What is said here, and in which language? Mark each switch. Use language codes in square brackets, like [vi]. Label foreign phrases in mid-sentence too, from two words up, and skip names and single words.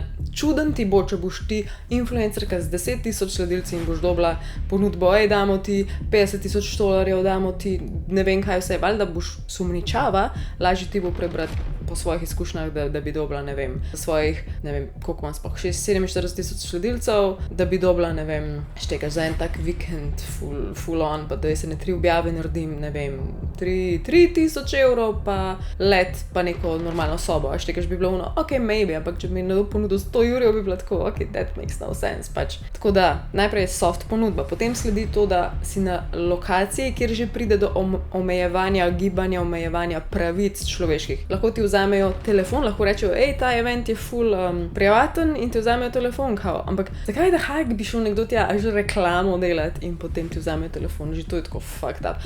[sl] Čuden ti bo, če boš ti influencerka z 10 000 sledilci in boš dobila ponudbo, damo ti $50,000, damo ti ne vem kaj vse, valjda boš sumničava, lažje ti bo prebrati po svojih izkušnjah, da bi dobila, ne vem, svojih, ne vem, koliko imam sploh, 47,000 sledilcev, da bi dobila, ne vem, štekaš za en tak vikend, [en] full on, [sl] pa da se ne 3 objave naredim, ne vem, 3,000 €, pa let, pa neko normalno sobo, a štekaš bi bilo ono, [en] ok, maybe, [sl] ampak če bi mi ponudil 100 €, bi bilo tako, [en] ok, that makes no sense, [sl] pač. Tako da, najprej je soft ponudba, potem sledi to, da si na lokaciji, kjer že pride do omejevanja gibanja, omejevanja pravic človeških. Lahko ti vzamejo telefon, lahko rečejo, ta event je full privaten in ti vzamejo telefon, kao. Ampak zakaj da hajk bi šel nekdo tja, že reklamo delati in potem ti vzamejo telefon, že to je tako [en] fucked up.